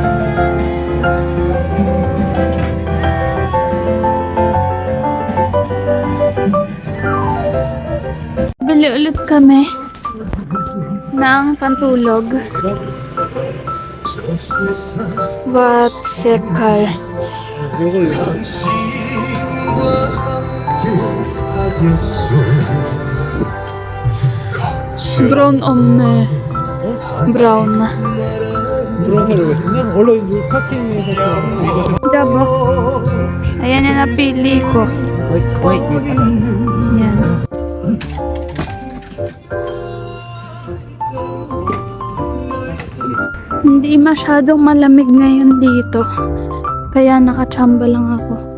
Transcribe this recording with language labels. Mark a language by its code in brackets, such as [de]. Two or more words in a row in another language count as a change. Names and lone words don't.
[tl] Bili ulit kami ng pantulog. [ko] What 색깔? 요걸 브라운 없네. 브라운. 그런 사료가 있었냐? 원래 이 카페인에서 이것을 [tl] Jabo. Ayan yung napili ko. wait. Yan. Hindi masyadong malamig ngayon dito. Kaya nakachamba lang ako.